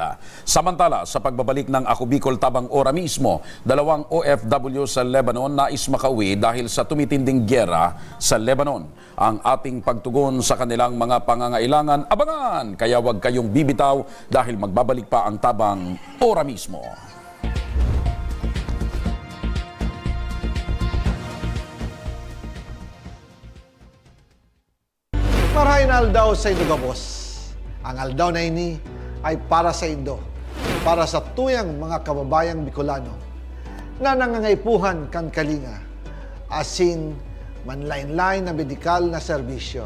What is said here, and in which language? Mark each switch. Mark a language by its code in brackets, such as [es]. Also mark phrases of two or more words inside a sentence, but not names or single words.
[tl] Samantala, sa pagbabalik ng Ako Bicol Tabang Ora mismo, 2 OFW sa Lebanon nais makauwi dahil sa tumitinding gyera sa Lebanon. Ang ating pagtugon sa kanilang mga pangangailangan, abangan! Kaya huwag kayong bibitaw dahil magbabalik pa ang Tabang Ora mismo. [bik] Marahin aldaw sa Indo Gabos. Ang aldaw na ini ay para sa Indo, para sa tuyang mga kababayang Bicolano na nangangaipuhan kan kalinga, asin manlain-lain na medikal na serbisyo.